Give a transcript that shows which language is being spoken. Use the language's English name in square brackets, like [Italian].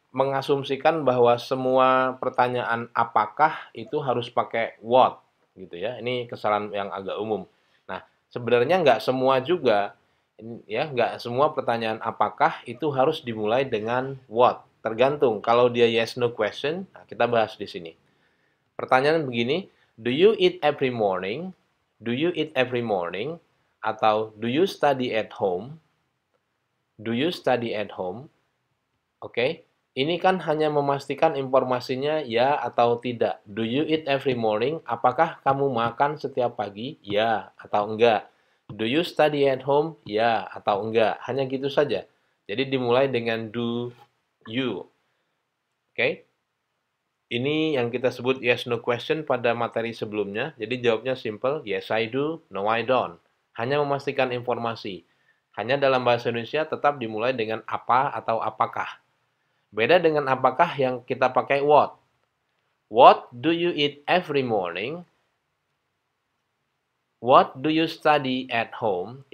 [Indonesian] mengasumsikan bahwa semua pertanyaan apakah itu harus pakai what gitu ya. Ini kesalahan yang agak umum. Nah, sebenarnya nggak semua juga ya, nggak semua pertanyaan apakah itu harus dimulai dengan what. Tergantung. Kalau dia yes no question, nah kita bahas di sini. Pertanyaan begini, [English] do you eat every morning? Do you eat every morning? [Indonesian] Atau [English] do you study at home? Do you study at home? [Indonesian] Oke, ini kan hanya memastikan informasinya ya atau tidak. [English] Do you eat every morning? [Indonesian] Apakah kamu makan setiap pagi? Ya atau enggak. [English] Do you study at home? [Indonesian] Ya atau enggak. Hanya gitu saja. Jadi dimulai dengan do you. Oke. Ini yang kita sebut yes no question pada materi sebelumnya. Jadi jawabnya simple, [English] yes I do, no I don't. [Indonesian] Hanya memastikan informasi. Hanya dalam bahasa Indonesia tetap dimulai dengan apa atau apakah. Beda dengan apakah yang kita pakai what. [English] What do you eat every morning? What do you study at home?